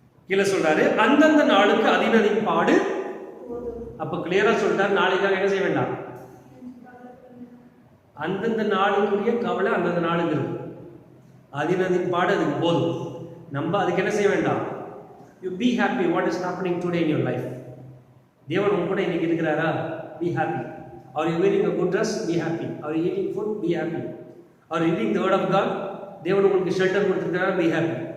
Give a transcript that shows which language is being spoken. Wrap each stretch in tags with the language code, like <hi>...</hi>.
<ta>கீழே சொல்றாரு அந்தந்த நாளுக்கு அதினதின் பாடு. அப்ப கிளியரா சொல்லிட்டாரு, நாளைக்காக என்ன செய்ய வேண்டாம், அந்தந்த நாளுக்குரிய கவலை அந்தந்த நாளுக்கு இருக்கு. அதினதின் பாடு அதுக்கு போதும். நம்ம அதுக்கு என்ன செய்ய வேண்டாம்.</ta> <en>You be happy what is happening today in your life.</en> <ta>தேவன் உங்க கூட இன்னைக்கு இருக்கிறாரா,</ta> <en>Be happy. Are you wearing a good dress? Be happy. Are you eating food? Be happy. Are you reading the word of God?</en> <ta>தேவன் உங்களுக்கு shelter கொடுத்திருக்காரா,</ta> <en>be happy.</en>